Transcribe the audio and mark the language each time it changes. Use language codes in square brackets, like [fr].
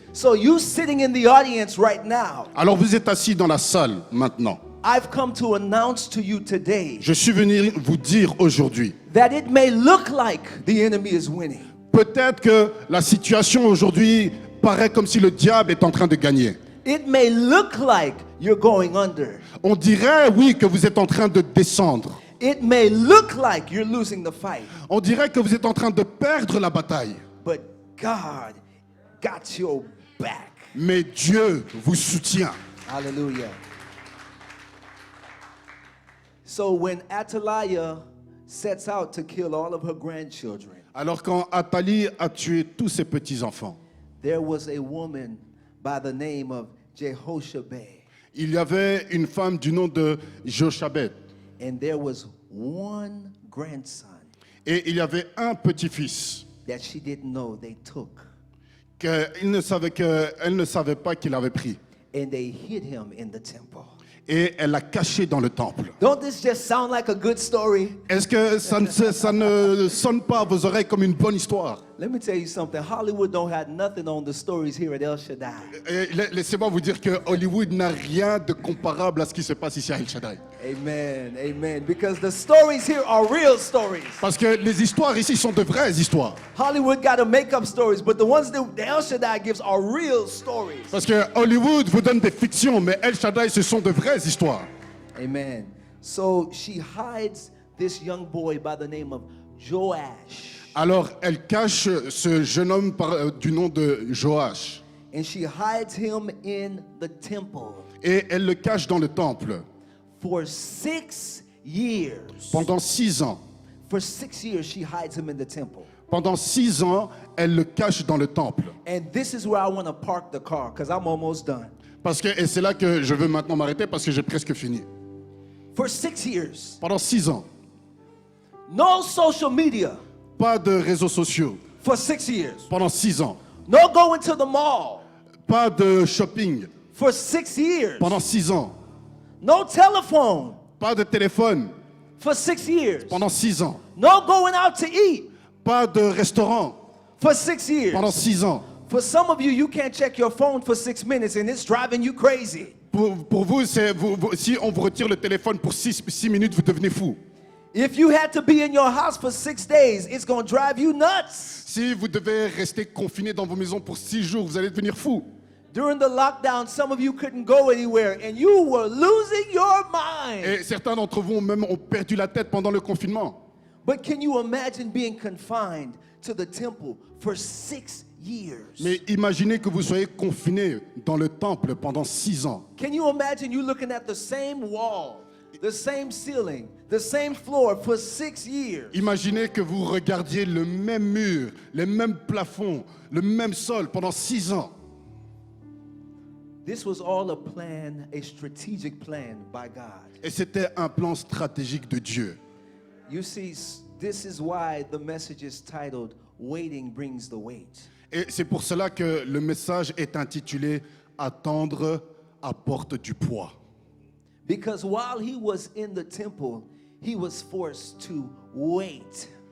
[en] So you sitting in the audience right now, [fr] Alors vous êtes assis dans la salle maintenant. [en] I've come to announce to you today [fr] Je suis venu vous dire aujourd'hui, [en] that it may look like the enemy is winning, [fr] peut-être que la situation aujourd'hui paraît comme si le diable est en train de gagner. [en] it may look like you're going under, [fr] On dirait, oui, que vous êtes en train de descendre. [en] it may look like you're losing the fight, [fr] On dirait que vous êtes en train de perdre la bataille. [en] but God got your back. [fr] Mais Dieu vous soutient. [en] Hallelujah. So when Athaliah sets out to kill all of her grandchildren, [fr] Alors quand Athalie a tué tous ses petits-enfants, [en] there was a woman by the name of Jehoshabeth, [fr] il y avait une femme du nom de Jochabeth. [en] and there was one grandson [fr] Et il y avait un petit-fils [en] that she didn't know they took, [fr] qu'elle ne savait pas qu'il avait pris. [en] and they hid him in the temple. [fr] Et elle l'a caché dans le temple. [en] Don't this just sound like a good story? [fr] Est-ce que ça ne sonne pas à vos oreilles comme une bonne histoire? [en] Let me tell you something. Hollywood don't have nothing on the stories here at El Shaddai. [fr] Et laissez-moi vous dire que Hollywood n'a rien de comparable à ce qui se passe ici à El Shaddai. [en] Amen, amen. Because the stories here are real stories. [fr] Parce que les histoires ici sont de vraies histoires. [en] Hollywood got to make up stories, but the ones that the El Shaddai gives are real stories. [fr] Parce que Hollywood vous donne des fictions, mais El Shaddai, ce sont de vraies histoires. [en] Amen. So she hides this young boy by the name of Joash. [fr] Alors, elle cache ce jeune homme du nom de Joach. [en] And she hides him in the temple [fr] Et elle le cache dans le temple. [en] for 6 years. [fr] Pendant 6 ans. [en] For 6 years, she hides him in the temple. [fr] Pendant 6 ans, elle le cache dans le temple. [en] And this is where I want to park the car because I'm almost done. [fr] Et c'est là que je veux maintenant m'arrêter parce que j'ai presque fini. [en] For 6 years, [fr] Pendant 6 ans, [en] no social media. [fr] pas de réseaux sociaux. [en] For 6 years, [fr] Pendant 6 ans, [en] no going to the mall. [fr] pas de shopping. [en] For 6 years, [fr] Pendant 6 ans, [en] no telephone. [fr] pas de téléphone. [en] For 6 years, [fr] Pendant 6 ans, [en] no going out to eat. [fr] pas de restaurant. [en] For 6 years. [fr] Pendant 6 ans. [en] For some of you, you can't check your phone for 6 minutes and it's driving you crazy. [fr] Pour vous, si on vous retire le téléphone pour 6 minutes, vous devenez fou. [en] If you had to be in your house for 6 days, it's going to drive you nuts. [fr] Si vous devez rester confiné dans vos maisons pour 6 jours, vous allez devenir fou. [en] During the lockdown, some of you couldn't go anywhere and you were losing your mind. [fr] Et certains d'entre vous même ont perdu la tête pendant le confinement. [en] But can you imagine being confined to the temple for 6 years? [fr] Mais imaginez que vous soyez confiné dans le temple pendant 6 ans. [en] Can you imagine you looking at the same wall, the same ceiling, the same floor for 6 years? [fr] Imaginez que vous regardiez le même mur, les mêmes plafonds, le même sol pendant 6 ans. [en] This was all a plan, a strategic plan by God. [fr] Et c'était un plan stratégique de Dieu. [en] You see, this is why the message is titled, Waiting Brings the Weight. [fr] Et c'est pour cela que le message est intitulé « Attendre apporte du poids ». [en] Because while he was in the temple, he was forced to wait.